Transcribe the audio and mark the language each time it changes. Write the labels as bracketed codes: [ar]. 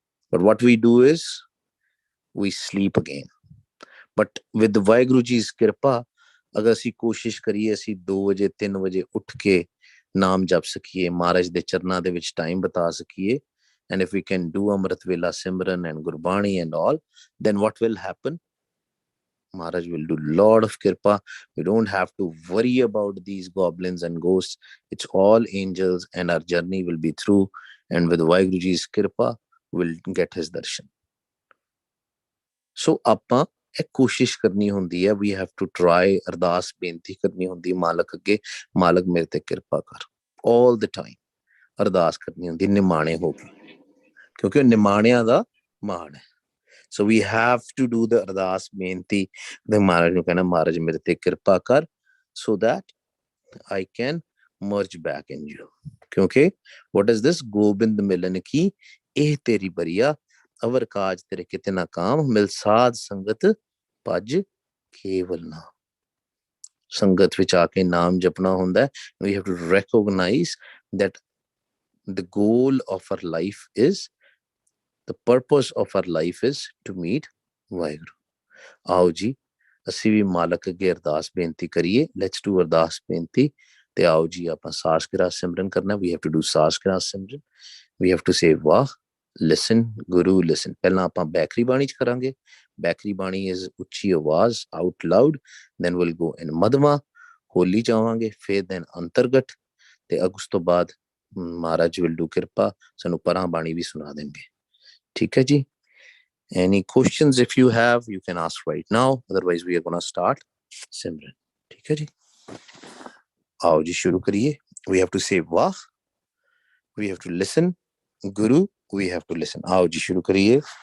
[en] But what we do is we sleep again. But with the Vaheguru Ji's kirpa, [pa] ਅਗਰ ਅਸੀਂ ਕੋਸ਼ਿਸ਼ ਕਰੀਏ ਅਸੀਂ 2 ਵਜੇ 3 ਵਜੇ ਉੱਠ ਕੇ ਨਾਮ ਜਪ ਸਕੀਏ, ਮਹਾਰਾਜ ਦੇ ਚਰਨਾਂ ਦੇ ਵਿੱਚ ਟਾਈਮ ਬਤਾ ਸਕੀਏ, [en] and if we can do Amrit Vela Simran and Gurbani and all, then what will happen? Maharaj will do lot of kirpa. We don't have to worry about these goblins and ghosts. It's all angels and our journey will be through, and with Vaheguru Ji's kirpa, we'll get his darshan. [pa] So ਆਪਾਂ ਇਹ ਕੋਸ਼ਿਸ਼ ਕਰਨੀ ਹੁੰਦੀ ਹੈ, [en] we have to try, [pa] ਅਰਦਾਸ ਬੇਨਤੀ ਕਰਨੀ ਹੁੰਦੀ ਮਾਲਕ ਅੱਗੇ, ਮਾਲਕ ਮੇਰੇ ਤੇ ਕਿਰਪਾ ਕਰ, [en] all the time [pa] ਅਰਦਾਸ ਕਰਨੀ ਹੁੰਦੀ ਨਿਮਾਣੇ ਹੋ ਕੇ, ਕਿਉਂਕਿ ਨਿਮਾਣਿਆਂ ਦਾ ਮਾਣ ਹੈ. [en] So we have to do the [pa] ਅਰਦਾਸ ਬੇਨਤੀ ਤੇ ਮਹਾਰਾਜ ਨੂੰ ਕਹਿਣਾ, ਮਹਾਰਾਜ ਮੇਰੇ ਤੇ ਕਿਰਪਾ ਕਰ, [en] so that I can merge back in you. ਕਿਉਂਕਿ what is this? [pa] ਗੋਬਿੰਦ ਮਿਲਨ ਕੀ ਇਹ ਤੇਰੀ ਬਰੀਆ, ਅਵਰ ਕਾਜ ਤੇਰੇ ਕਿਤੇ ਨਾ ਕਾਮ, ਮਿਲ ਸਾਧ ਸੰਗਤ ਭਜ ਕੇਵਲ ਨਾਮ. ਸੰਗਤ ਵਿੱਚ ਆ ਕੇ ਨਾਮ ਜਪਣਾ ਹੁੰਦਾ ਹੈ. [en] We have to recognize that the goal of our life is, the purpose of our life is to meet Waheguru. [pa] ਆਓ ਜੀ ਅਸੀਂ ਵੀ ਮਾਲਕ ਅੱਗੇ ਅਰਦਾਸ ਬੇਨਤੀ ਕਰੀਏ. [en] let's do [pa] ਅਰਦਾਸ ਬੇਨਤੀ ਤੇ ਆਓ ਜੀ ਆਪਾਂ ਸਾਸ ਗਿਰਾਸ ਸਿਮਰਨ ਕਰਨਾ. [en] We have to do saas giraas simran. We have to say wah, listen, Guru listen. [pa] ਪਹਿਲਾਂ ਆਪਾਂ ਬੈਕਰੀ ਬਾਣੀ ਚ ਕਰਾਂਗੇ. ਬੈਕਰੀ ਬਾਣੀ is ਉੱਚੀ ਆਵਾਜ਼, [en] out loud. [pa] Then we'll go in ਮਧਵਾ, ਹੋਲੀ ਚਾਵਾਂਗੇ, ਫਿਰ then ਅੰਤਰਗਤ, ਤੇ ਉਸ ਤੋਂ ਬਾਅਦ ਮਹਾਰਾਜ [en] will do [pa] ਕਿਰਪਾ, ਸਾਨੂੰ ਪਰਾਂ ਬਾਣੀ ਵੀ ਸੁਣਾ ਦੇਣਗੇ. ਠੀਕ ਹੈ ਜੀ. [en] Any questions if you have, you can ask right now. Otherwise, we are going to start Simran. [hi] ठीक है जी. आओ जी शुरू करिए. [en] We have to say वाह. We have to listen. Guru, we have to listen. [hi] आओ जी शुरू करिए.